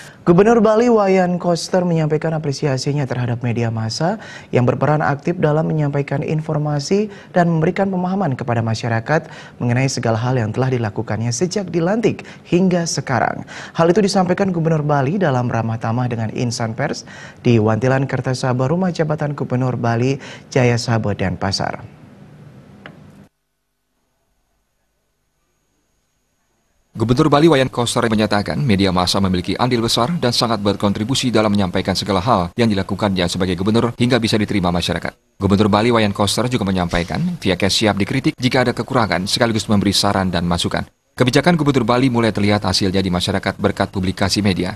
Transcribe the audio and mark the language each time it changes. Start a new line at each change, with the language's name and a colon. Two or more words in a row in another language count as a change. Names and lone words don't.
Indonesian: Gubernur Bali Wayan Koster menyampaikan apresiasinya terhadap media massa yang berperan aktif dalam menyampaikan informasi dan memberikan pemahaman kepada masyarakat mengenai segala hal yang telah dilakukannya sejak dilantik hingga sekarang. Hal itu disampaikan Gubernur Bali dalam ramah tamah dengan insan pers di Wantilan Kertasaba, Rumah Jabatan Gubernur Bali, Jaya Sabe, Denpasar. Gubernur Bali Wayan Koster menyatakan media massa memiliki andil besar dan sangat berkontribusi dalam menyampaikan segala hal yang dilakukannya sebagai gubernur hingga bisa diterima masyarakat. Gubernur Bali Wayan Koster juga menyampaikan pihaknya siap dikritik jika ada kekurangan sekaligus memberi saran dan masukan. Kebijakan Gubernur Bali mulai terlihat hasilnya di masyarakat berkat publikasi media.